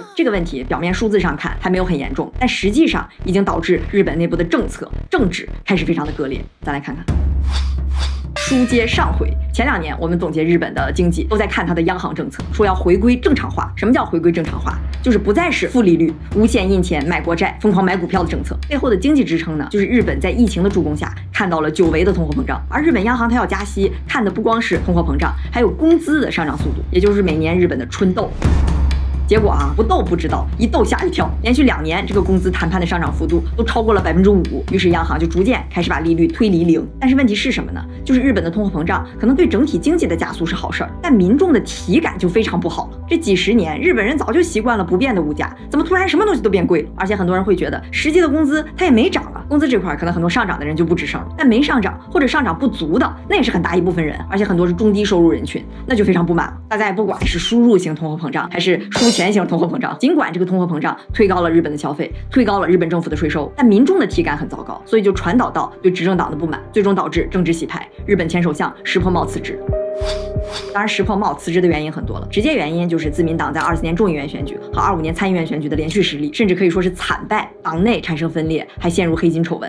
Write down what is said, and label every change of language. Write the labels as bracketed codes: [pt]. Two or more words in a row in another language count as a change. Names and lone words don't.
[zh] 這個問題表面數字上看還沒有很嚴重，但實際上已經導致日本內部的政策政治開始非常的割裂。咱來看看。書接上回，前2年我們總結日本的經濟都在看它的央行政策，說要回歸正常化。什麼叫回歸正常化？就是不再是負利率、無限印錢、買國債、瘋狂買股票的政策。背後的經濟支撐呢，就是日本在疫情的助攻下看到了久違的通貨膨脹。而日本央行它要加息，看的不光是通貨膨脹，還有工資的上漲速度，也就是每年日本的春鬥。結果啊，不鬥不知道，一鬥嚇一跳，連續2年這個工資談判的上漲幅度都超過了5%，於是央行就逐漸開始把利率推離0。但是問題是什麼呢？就是日本的通貨膨脹可能對整體經濟的加速是好事兒，但民眾的體感就非常不好了。這幾十年日本人早就習慣了不變的物價，怎麼突然什麼東西都變貴了？而且很多人會覺得實際的工資它也沒漲啊，工資這塊可能很多上漲的人就不吱聲了，但沒上漲或者上漲不足的那也是很大一部分人，而且很多是中低收入人群，那就非常不滿了。大家也不管是輸入型通貨膨脹還是輸錢型通貨膨脹，儘管這個通貨膨脹推高了日本的消費，推高了日本政府的稅收，但民眾的體感很糟糕，所以就傳導到對執政黨的不滿，最終導致政治洗牌，日本前首相石破茂辭職。當然，石破茂辭職的原因很多了，直接原因就是自民黨在24年眾議院選舉和25年參議院選舉的連續失利，甚至可以說是慘敗，黨內產生分裂，還陷入黑金醜聞。